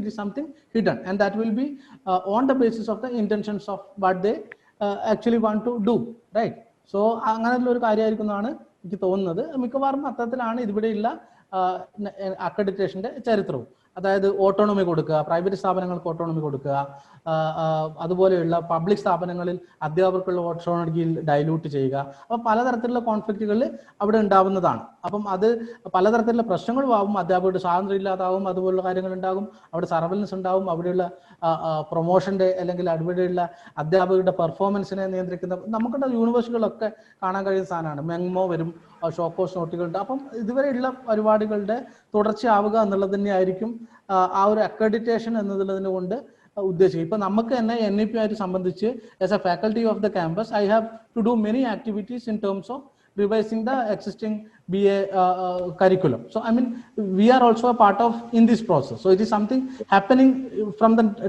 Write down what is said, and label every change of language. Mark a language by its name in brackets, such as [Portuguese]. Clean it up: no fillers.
[English] It is something hidden and that will be on the basis of the intentions of what they actually want to do, right? [Malayalam] So അങ്ങനെയുള്ള ഒരു കാര്യമായിരിക്കുന്നതാണ് എനിക്ക് തോന്നുന്നത്. മിക്കവാറും അത്തരത്തിലാണ് ഇതിവിടെയുള്ള അക്രഡിറ്റേഷന്റെ ചരിത്രവും. അതായത് autonomy കൊടുക്കുക, പ്രൈവറ്റ് സ്ഥാപനങ്ങൾക്ക് ഓട്ടോണമി കൊടുക്കുക, അതുപോലെയുള്ള പബ്ലിക് സ്ഥാപനങ്ങളിൽ അധ്യാപകർക്കുള്ള ഓട്ടോണമിയിൽ ഡൈല്യൂട്ട് ചെയ്യുക. അപ്പം പലതരത്തിലുള്ള കോൺഫ്ലിക്റ്റുകൾ അവിടെ ഉണ്ടാവുന്നതാണ്. അപ്പം അത് പലതരത്തിലുള്ള പ്രശ്നങ്ങളും ആവും. അധ്യാപകരുടെ സ്വാതന്ത്ര്യം ഇല്ലാതാവും, അതുപോലുള്ള കാര്യങ്ങൾ ഉണ്ടാകും. അവിടെ സർവലൻസ് ഉണ്ടാവും. അവിടെയുള്ള പ്രൊമോഷന്റെ അല്ലെങ്കിൽ അവിടെയുള്ള അധ്യാപകരുടെ പെർഫോമൻസിനെ നിയന്ത്രിക്കുന്ന നമുക്കുള്ള യൂണിവേഴ്സിറ്റികളൊക്കെ കാണാൻ കഴിയുന്ന സാധനമാണ്. മെമ്മോ വരും, ഷോക്കോസ് നോട്ടുകളുണ്ട്. അപ്പം ഇതുവരെയുള്ള പരിപാടികളുടെ തുടർച്ചയാവുക എന്നുള്ളത് തന്നെയായിരിക്കും ആ ഒരു അക്രഡിറ്റേഷൻ എന്നുള്ളതിനെ കൊണ്ട് ഉദ്ദേശിക്കും. ഇപ്പൊ നമുക്ക് തന്നെ NEP ആയിട്ട് സംബന്ധിച്ച് [English] As a faculty of the campus I have to do many activities in terms of revising the existing BA curriculum. So, I mean, we are also a part of in this process. So, it is something happening from the.